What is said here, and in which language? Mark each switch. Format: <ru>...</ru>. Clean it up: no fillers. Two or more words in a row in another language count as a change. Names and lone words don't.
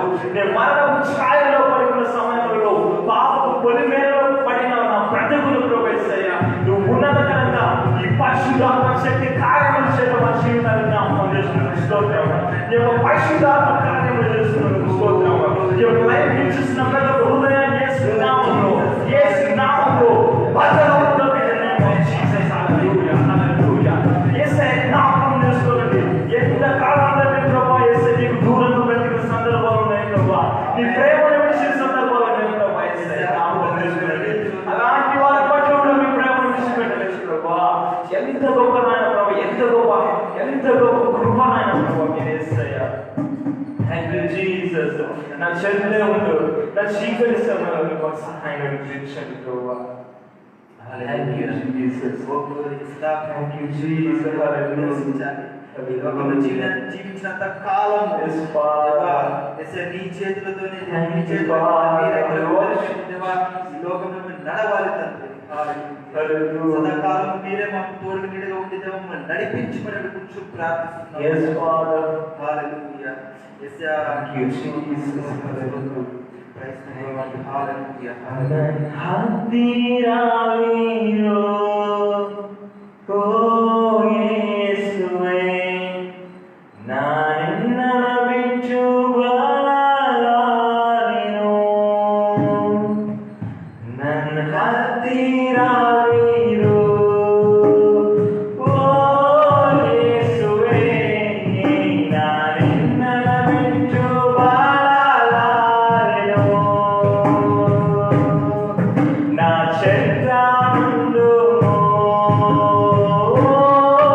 <te>నేను మరణపు ఛాయలో పడిన సమయంలో పాపపు పొలిమేరలో పడిన నా బ్రతుకులు ప్రభు యేసయ్యా నువ్వు ఉన్నతకరంగా ఈ పరిశుద్ధాత్మ శక్తి కార్యములు చేయడం మా జీవితాలు జ్ఞాపకం చేసుకున్నాను స్తోత్రం. నీ యొక్క పరిశుద్ధాత్మ కార్యములు చేస్తున్నందుకు స్తోత్రం. నీ యొక్క లైఫ్ చూసిన ప్రతి హృదయాన్ని యేసు నామములో భద్రపరుద్దాం</te> <en>in the name of Jesus.</en> <te>హల్లెలూయా, హల్లెలూయా. యేసయ్య జ్ఞాపకం చేసుకోండి. ఎంత కాలంలో ప్రభు యేసయ్య నీకు దూరంగా బ్రతికిన సందర్భాలు ఉన్నాయి ప్రభు. నీ ప్రేమను విడిచిన సందర్భాలు ఉన్నాయి ప్రభు. యేసయ్య జ్ఞాపకం చేసుకోండి. అలాంటి వాళ్ళ పట్ల కూడా మీ ప్రేమను విడిచిపెట్టలేదు ప్రభు. ఎంత గొప్ప నాయన ప్రభు, ఎంత గొప్ప కృప నాయన ప్రభు మీరు యేసయ్య.</te> <en>thank you Jesus.</en> <te>నా చెల్లె ఉండు, నా చీకటి సమయంలో మీకు సహాయం అందించండి ప్రభు.</te> <en>thank you Jesus. thank you Jesus.</en> <te>హల్లెలూయా. జీవించినంత కాలం నీ చేతులతోనే లోకంలో నడవాలి తండ్రి. సదాకాలం మీరే మాకు తోడు నీడగా ఉండి మమ్మల్ని నడిపించమని కూర్చు ప్రార్థిస్తున్నాం. హల్లెలూయా. యేసయ్యా</te> <en>thank you Jesus.</en> <te>హల్లెలూయా.</te> <en>praise the Lord. హల్లెలూయా.</en> <kn>ಓ ಯೇಸುವೆ ನಾನಿನ್ನ ಬಿಟ್ಟು ಬಾಳಲಾರೆನು ನನ್ನ ಹತ್ತಿರ ಇರು ಓ ಯೇಸುವೆ ನಾನಿನ್ನ ಬಿಟ್ಟು ಬಾಳಲಾರೆನು</kn> <te>నా చెత్త ముందు ఓ</te>